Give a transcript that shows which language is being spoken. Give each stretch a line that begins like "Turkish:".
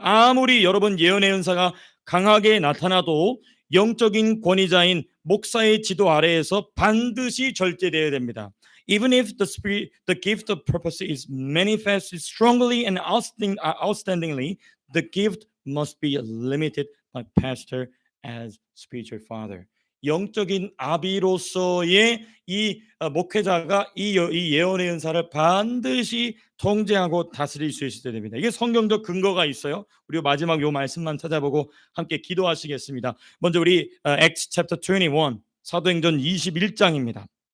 Korean: 아무리 여러분 예언의 은사가 강하게 나타나도 영적인 권위자인 목사의 지도 아래에서 반드시 절제되어야 됩니다.
English: Even if the gift of prophecy is manifested strongly and outstandingly, the gift must be limited by pastor as spiritual father.
Korean: 영적인 아비로서의 이 목회자가 이 예언의 은사를 반드시 통제하고 다스릴 수 있어야 됩니다. 이게 성경적 근거가 있어요. 우리 마지막 요 말씀만 찾아보고 함께 기도하시겠습니다. 먼저 우리
English: Acts chapter 21
Korean: 사도행전 21장입니다.